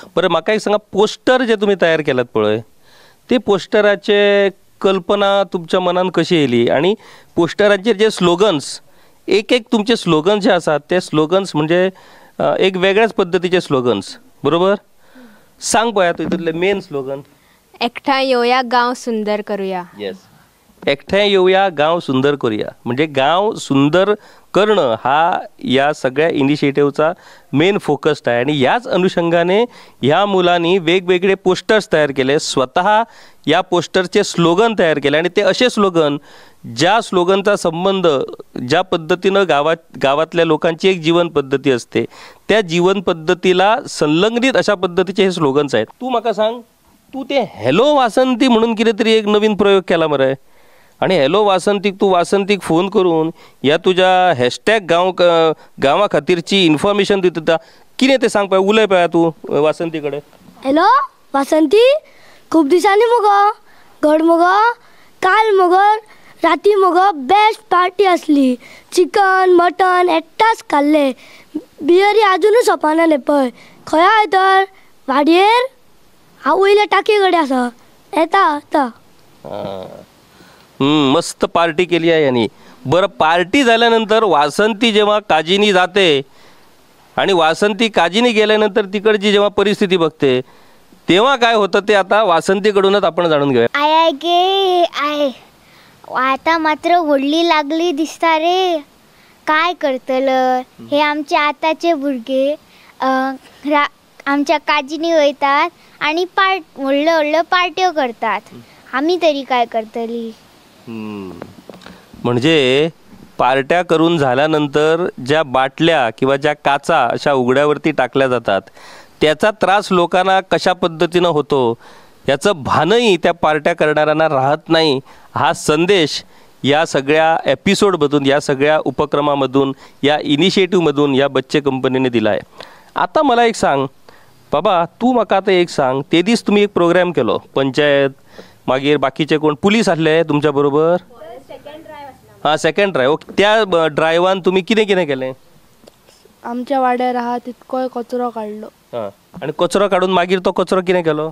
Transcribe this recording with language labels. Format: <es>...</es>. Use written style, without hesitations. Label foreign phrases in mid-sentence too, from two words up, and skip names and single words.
<kok>बरं, म्हाका एक सांगा, पोस्टर जे तुमी तयार केल्यात पळय, ते पोस्टराचे कल्पना तुमच्या मनान कशी येयली? आणि पोस्टराचेर जे स्लोगन्स, एक तुमचे स्लोगन्स जे आसात ते स्लोगन्स म्हणजे एक वेगळ्याच पद्धतीचे स्लोगन्स, बरोबर?</kok> <en>सांग पळया तुतले main slogan.</en> <kok>एकठांय येवया, गांव सुंदर करूया.</kok> <mr>येस, एकठांय येऊया, गाव सुंदर करूया. म्हणजे गाव सुंदर करणं हा या सगळ्या इनिशिएटिव्हचा</mr> <en>main focus</en> <mr>आहे. आणि याच अनुषंगाने ह्या मुलांनी वेगवेगळे पोस्टर्स तयार केले, स्वतः या पोस्टरचे स्लोगन तयार केले. आणि ते असे स्लोगन ज्या स्लोगनचा संबंध ज्या पद्धतीनं गावातल्या लोकांची एक जीवन पद्धती असते त्या जीवन पद्धतीला संलग्नित अशा पद्धतीचे हे स्लोगन्स आहेत.</mr> <kok>तू मला सांग, तू ते हॅलो वासंती म्हणून कितीतरी एक नवीन प्रयोग केला मरे. आणि हॅलो वासंतीक तू वासंतीक फोन करून या तुझ्या हॅशटॅग गावा खातीरची इन्फॉर्मेशन दिता कितें ते सांग पळय, उलय पळय तू वासंती कडेन. हॅलो वासंती, खूप दिसांनी मगो घड मगो काल मगो राती मगो</kok> <en>best party</en> <kok>असली. चिकन मटन एकटाच खाल्ले. बियरी अजूनच सोपानाले पळय. खंय आय तर वाडयेर हांव वयल्या टाकी कडेन आसा, येता आता.</kok> <mr>मस्त पार्टी केली आहे यांनी. बरं, पार्टी झाल्यानंतर वासंती जेव्हा काजीनी जाते आणि वासंती काजीनी गेल्यानंतर तिकडची जेव्हा परिस्थिती बघते तेव्हा काय होतं ते आता वासंतीकडूनच आपण जाणून घेऊया.</mr> <kok>आय गे आय, आता मात्र व्हडली लागली दिसता रे. काय करतलं हे आमचे आताचे भुरगे. आमच्या काजीनी वयतात आणि व्हडल्यो व्हडल्यो पार्ट्यो करतात. आम्ही तरी काय करतली.</kok> <mr>म्हणजे पार्ट्या करून झाल्यानंतर ज्या बाटल्या किंवा ज्या काचा अशा उघड्यावरती टाकल्या जातात त्याचा त्रास लोकांना कशा पद्धतीनं होतो याचं भानही त्या पार्ट्या करणाऱ्यांना राहत नाही. हा संदेश या सगळ्या एपिसोडमधून, या सगळ्या उपक्रमामधून, या इनिशिएटिव्हमधून या बच्चे कंपनीने दिला आहे.</mr> <kok>आता मला एक सांग बाबा, तू म्हाका आता एक सांग, ते दीस तुम्ही एक प्रोग्राम केलो, पंचायत मागीर बाकीचे कोण पुलीस आसले तुमच्या बरोबर?</kok> <en>हां, second drive.</en> <kok>त्या ड्रायव्हान तुम्ही कितें कितें केलें? आमच्या वाड्यार आहा तितकोय कचरो काडलो. हां, आणि कचरो काडून मागीर तो कचरो कितें केलो?</kok>